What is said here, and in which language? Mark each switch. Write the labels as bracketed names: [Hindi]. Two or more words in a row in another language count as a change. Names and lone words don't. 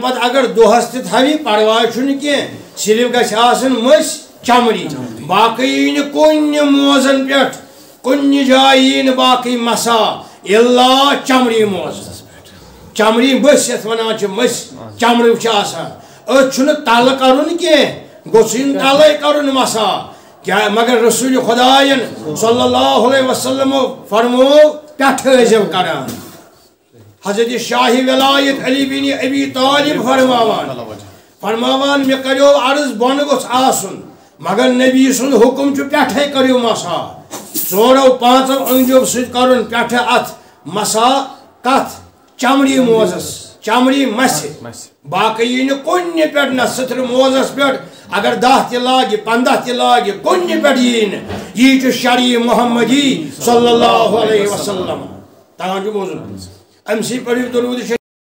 [Kashmiri] پتہٕ اگر دۄہس تہِ تھاوِ پرواے چھُنہٕ کینٛہہ صرف گژھِ آسٕنۍ مٔسۍ چمڑی باقٕے یی نہٕ کُنہِ موزن پٮ۪ٹھ کُنہِ جایہِ یی نہٕ باقٕے مسا الا چمڑی موزس چمڑی مٔسۍ یتھ ونان چھِ مٔسۍ چمڑٕ چھِ آسان أتھۍ چھُنہٕ تلہٕ کرُن کینٛہہ گوٚژھُے نہٕ تلے کرُن مسا کیا مگر رسول خدایَن [Arabic] صلی اللہ علیہ وسلم [Kashmiri] فرمو پٮ۪ٹھٕ ٲسۍزیو کران حضرت شاہ ولایت علی بن ابی طالب فرماوان مےٚ کریو عرض بۄنہٕ گوٚژھ آسُن مگر نبی سُنٛد حُکم چھُ پٮ۪ٹھے کٔرِو مسا ژورو پانٛژو أنٛدیو سۭتۍ کرُن پٮ۪ٹھٕ اتھ مسا کتھ چمڑی موزس چمڑی مسہِ باقٕے یی نہٕ کُنہِ پٮ۪ٹھ نہ سترٕ موزس پٮ۪ٹھ اگر 10 تہِ لاگہِ 15 تہِ لاگہِ کُنہِ پٮ۪ٹھ یی نہٕ یی چھُ شرعی محمدی [Arabic] صلی اللہ علیہ وسلم [Kashmiri] تگان چھُ بوزُن أمۍ سٕے پٔرِو درود